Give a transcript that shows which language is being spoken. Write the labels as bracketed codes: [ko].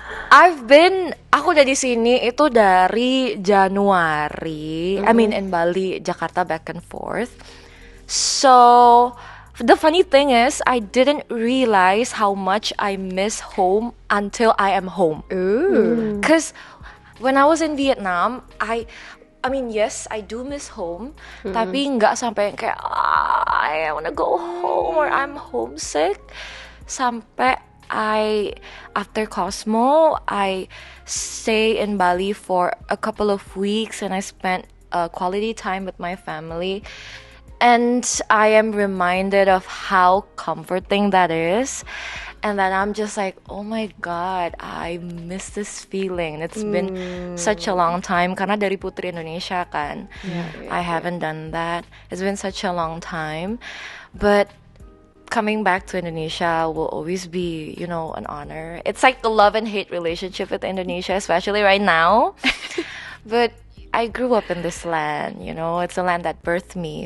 [id] Aku udah di sini itu dari Januari. [en] I mean in Bali, Jakarta back and forth. So the funny thing is, I didn't realize how much I miss home until I am home. Ooh. Because when I was in Vietnam, I mean, yes, I do miss home, [id] tapi nggak sampai yang kayak [en] I wanna go home or I'm homesick. [id] Sampai [en] after Cosmo, I stay in Bali for a couple of weeks and I spent quality time with my family. And I am reminded of how comforting that is. And then I'm just like, oh my God, I miss this feeling. It's been such a long time. [id] Karena dari Putri Indonesia kan. [en] I haven't done that. It's been such a long time. But coming back to Indonesia will always be, an honor. It's like a love and hate relationship with Indonesia, especially right now. But I grew up in this land, it's a land that birthed me.